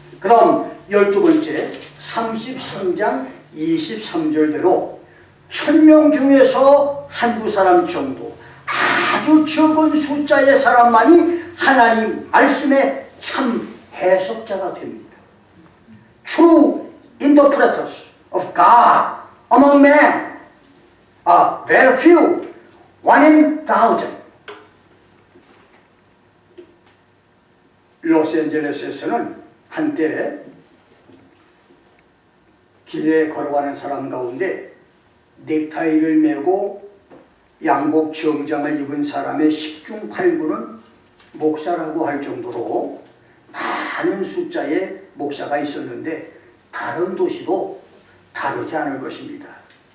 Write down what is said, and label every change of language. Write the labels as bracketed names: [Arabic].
[Korean] 그 다음 12번째 33장 23절대로 1000명 중에서 한두 사람 정도 아주 적은 숫자의 사람만이 하나님 말씀의 참 해석자가 됩니다. [English] True interpreters of God among men are very few, 1 in 1,000. [Korean] 로스앤젤레스에서는 한때 길에 걸어가는 사람 가운데 넥타이를 메고 양복 정장을 입은 사람의 10중 8구는 목사라고 할 정도로 많은 숫자의 목사가 있었는데 다른 도시도 다르지 않을 것입니다.